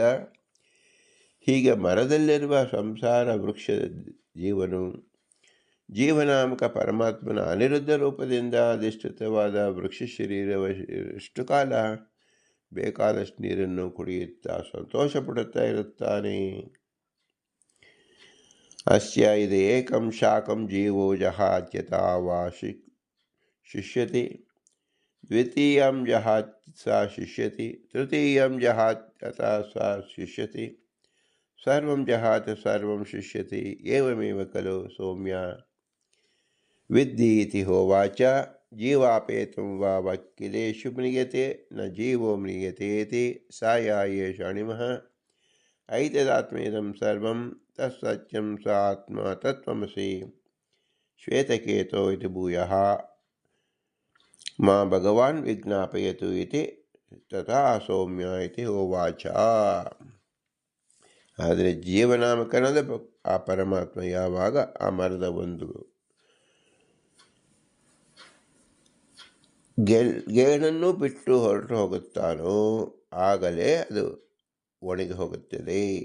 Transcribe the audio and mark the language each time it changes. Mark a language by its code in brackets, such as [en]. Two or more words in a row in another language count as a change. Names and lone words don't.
[kn] ಹೀಗೆ ಮರದಲ್ಲಿರುವ ಸಂಸಾರ ವೃಕ್ಷ ಜೀವನು ಜೀವನಾಮಕ ಪರಮಾತ್ಮನ ಅನಿರುದ್ಧ ರೂಪದಿಂದ ಅಧಿಷ್ಠಿತವಾದ ವೃಕ್ಷ ಶರೀರವಷ್ಟು ಕಾಲ ಬೇಕಾದಷ್ಟು ನೀರನ್ನು ಕುಡಿಯುತ್ತಾ ಸಂತೋಷ ಪಡುತ್ತಾ ಇರುತ್ತಾನೆ. [sa] ಅಸ್ಯ ಇದು ಏಕಂ ಶಾಖಂ ಜೀವೋ ಜಹಾತ್ಯತಾ ವಾ ಶಿಷ್ಯತಿ ದ್ವಿತೀಯಂ ಜಹಾತ್ ಸ ಶಿಷ್ಯತಿ ತೃತೀಯಂ ಜಹಾತ್ ಯಥಾ ಸ ಶಿಷ್ಯತಿ ಸರ್ವಂ ಜಹಾತ್ ಸರ್ವಂ ಶಿಷ್ಯತಿ ಏವಮೇವ ಖಲು ಸೌಮ್ಯ ವಿದ್ಧಿ ಇತಿ ಹೋವಾಚ. ಜೀವಾಪೇತಂ ವಾ ವಕ್ಕಿಲೇಶು ಮ್ರಿಯತೆ ನ ಜೀವೋ ಮ್ರಿಯತೇತಿ ಸಾಯಾಯೇಷ ಅಣಿಮಃ ಐತದಾತ್ಮೇದಂ ಸರ್ವಂ ತತ್ಸತ್ಯಂ ಸ ಆತ್ಮ ತತ್ವಮಸಿ ಶ್ವೇತಕೇತೋ ಇತಿ ಭೂಯಃ ಮಾ ಭಗವಾನ್ ವಿಜ್ಞಾಪಯತು ಇತಿ ತಥಾ ಸೌಮ್ಯ ಇತಿ ಹೋವಾಚ. [kn] ಆದರೆ ಜೀವನಾಮಕನಾದ ಆ ಪರಮಾತ್ಮ ಯಾವಾಗ ಆ ಮರದ ಒಂದು ಗೇಣನ್ನು ಬಿಟ್ಟು ಹೊರಟು ಹೋಗುತ್ತಾನೋ ಆಗಲೇ ಅದು ಒಣಗಿ ಹೋಗುತ್ತದೆ.